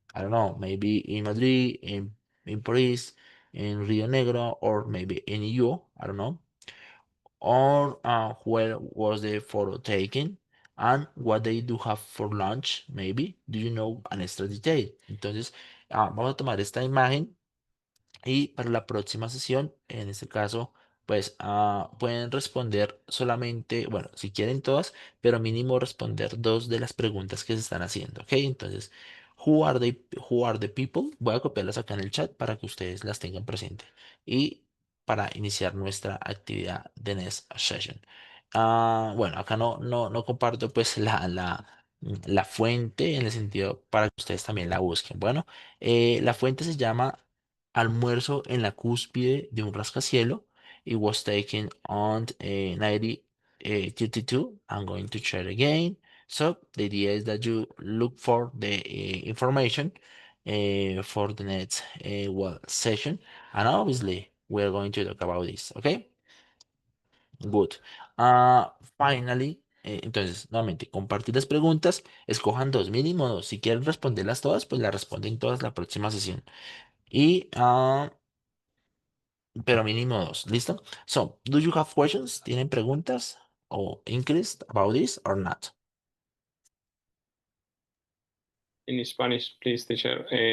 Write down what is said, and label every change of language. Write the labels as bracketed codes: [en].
[en] I don't know, maybe in Madrid, in Paris, in Rio Negro, or maybe in EU, I don't know. Or where was the photo taken, and what they do have for lunch, maybe. Do you know an extra detail? [es] Entonces, vamos a tomar esta imagen. Y para la próxima sesión, en este caso, pues pueden responder solamente, bueno, si quieren todas, pero mínimo responder dos de las preguntas que se están haciendo, ¿ok? Entonces, [en] who are the people? [es] Voy a copiarlas acá en el chat para que ustedes las tengan presente y para iniciar nuestra actividad de [en] next session. [es] Bueno, acá no comparto pues la fuente en el sentido para que ustedes también la busquen. Bueno, la fuente se llama Almuerzo en la cúspide de un rascacielo. [en] It was taken on 1932. I'm going to share again. So the idea is that you look for the information for the next session, and obviously we're going to talk about this. Okay, good. Finally, [es] entonces nuevamente compartir las preguntas. Escojan dos, mínimo dos. Si quieren responderlas todas, pues las responden todas la próxima sesión. Y pero mínimo dos. ¿Listo? [en] So, do you have questions? [es] ¿Tienen preguntas o [en] inquiries about this or not? In Spanish, please, teacher.